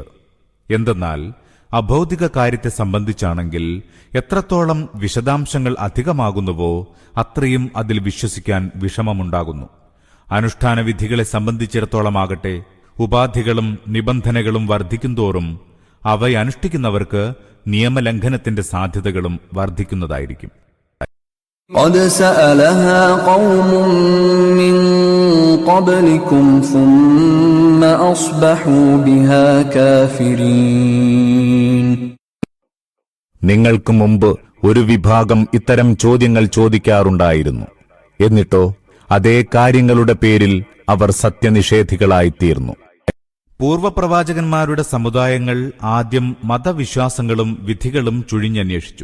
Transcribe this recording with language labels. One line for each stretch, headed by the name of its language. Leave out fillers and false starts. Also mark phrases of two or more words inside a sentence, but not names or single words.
Malayalam: എന്തെന്നാൽ അഭൗതിക കാര്യത്തെ സംബന്ധിച്ചാണെങ്കിൽ എത്രത്തോളം വിശദാംശങ്ങൾ അധികമാകുന്നുവോ അത്രയും അതിൽ വിശ്വസിക്കാൻ വിഷമമുണ്ടാകുന്നു. അനുഷ്ഠാന വിധികളെ സംബന്ധിച്ചിടത്തോളമാകട്ടെ ഉപാധികളും നിബന്ധനകളും വർദ്ധിക്കുന്തോറും അവയനുഷ്ഠിക്കുന്നവർക്ക് നിയമലംഘനത്തിന്റെ സാധ്യതകളും വർദ്ധിക്കുന്നതായിരിക്കും.
Arabic: قد سألها قوم من قبلكم ثم أصبحوا بها كافرين.
Malayalam: നിങ്ങൾക്ക് മുമ്പ് ഒരു വിഭാഗം ഇത്തരം ചോദ്യങ്ങൾ ചോദിക്കാറുണ്ടായിരുന്നു. എന്നിട്ടോ അതേ കാര്യങ്ങളുടെ പേരിൽ അവർ സത്യനിഷേധികളായിത്തീർന്നു. പൂർവപ്രവാചകന്മാരുടെ സമുദായങ്ങൾ ആദ്യം മതവിശ്വാസങ്ങളും വിധികളും ചുഴിഞ്ഞന്വേഷിച്ചു.